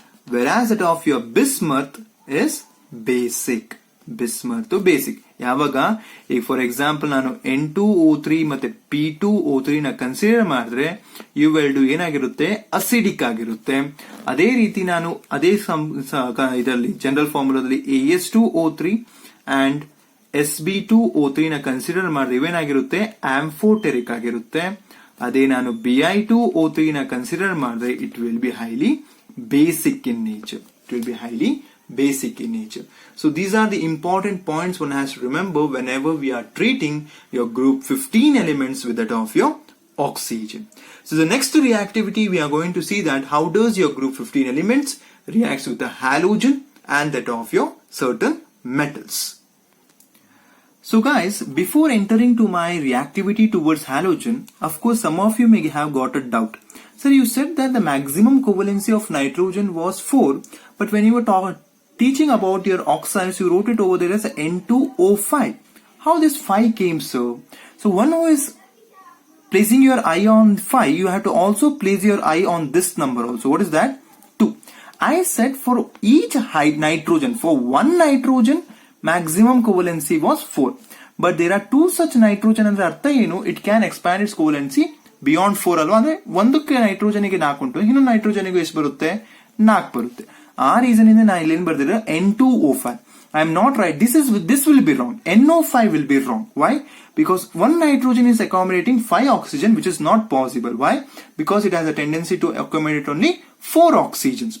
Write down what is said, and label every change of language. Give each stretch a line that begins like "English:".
English: Whereas that of your bismuth is basic. Bismuth basic.
Kannada: ಯಾವಾಗ ಈಗ for example ನಾನು N2O3 ಮತ್ತೆ P2O3 ನ ಕನ್ಸಿಡರ್ ಮಾಡಿದ್ರೆ ಇವೆರಡು ಏನಾಗಿರುತ್ತೆ, ಅಸಿಡಿಕ್ ಆಗಿರುತ್ತೆ. ಅದೇ ರೀತಿ ನಾನು ಅದೇ ಇದರಲ್ಲಿ ಜನರಲ್ ಫಾರ್ಮುಲಾದಲ್ಲಿ AS2O3 ಅಂಡ್ SB2O3 ನ ಕನ್ಸಿಡರ್ ಮಾಡಿದ್ರೆ ಇವೇನಾಗಿರುತ್ತೆ, ಆಂಫೋಟೆರಿಕ್ ಆಗಿರುತ್ತೆ. ಅದೇ ನಾನು Bi2O3 ನ ಕನ್ಸಿಡರ್ ಮಾಡಿದ್ರೆ
English: It will be highly basic in nature. It will be highly basic in nature. So these are the important points one has to remember whenever we are treating your group 15 elements with that of your oxygen. So the next reactivity we are going to see that how does your group 15 elements reacts with the halogen and that of your certain metals. So guys, before entering to my reactivity towards halogen, of course some of you may have got a doubt. Sir, you said that the maximum covalency of nitrogen was 4, but when you were teaching about your oxides, you wrote it over there as N2O5. How this 5 came, sir? So one who is placing your eye on 5, you have to also place your eye on this number also. What is that? 2. I said for each nitrogen, for one nitrogen, maximum covalency was 4. But there are 2 such nitrogen and
Kannada: artha enu,
English: it can expand its covalency
Kannada: beyond 4 ಅಲ್ವಾ, ಅಂದ್ರೆ ಒಂದಕ್ಕೆ ನೈಟ್ರೋಜನ್ಗೆ 4 ಉಂಟು, ಇನ್ನೊಂದು ನೈಟ್ರೋಜನ್ಗೆ ಎಷ್ಟು ಬರುತ್ತೆ, 4 ಬರುತ್ತೆ. ಆ reason ಇಂದ ನಾ ಇಲ್ಲಿ ಏನ್ ಬರ್ದಿರ N2O5.
English: I am not right. This will be wrong. NO5 will be wrong. Why? Because one nitrogen is accommodating 5 oxygen, which is not possible. Why? Because it has a tendency to accommodate only 4 oxygens.